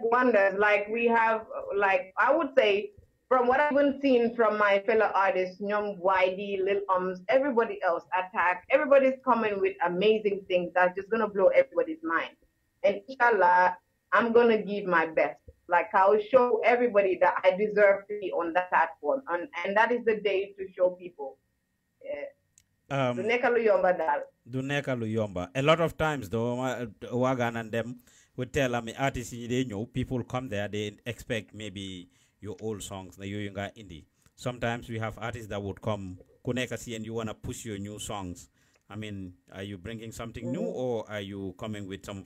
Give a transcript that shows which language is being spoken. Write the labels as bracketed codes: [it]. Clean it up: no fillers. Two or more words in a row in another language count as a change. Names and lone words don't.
[en] Like we have, I would say from what I've been seen from my fellow artists, Nyom, YD, Lil everybody else, Attack, everybody's coming with amazing things that's just gonna blow everybody's mind. And inshallah, I'm gonna give my best. Like I'll show everybody that I deserve to be on that platform, and that is the day to show people. Yeah. [wo] Du nekk lu yomba dal. Du nekk lu yomba. [en] A lot of times though, Waagan and them would tell me artists they know people come there, they expect maybe your old songs, na you got indie. Sometimes we have artists that would come Kunekasi and you wanna push your new songs. I mean, are you bringing something new, or are you coming with some?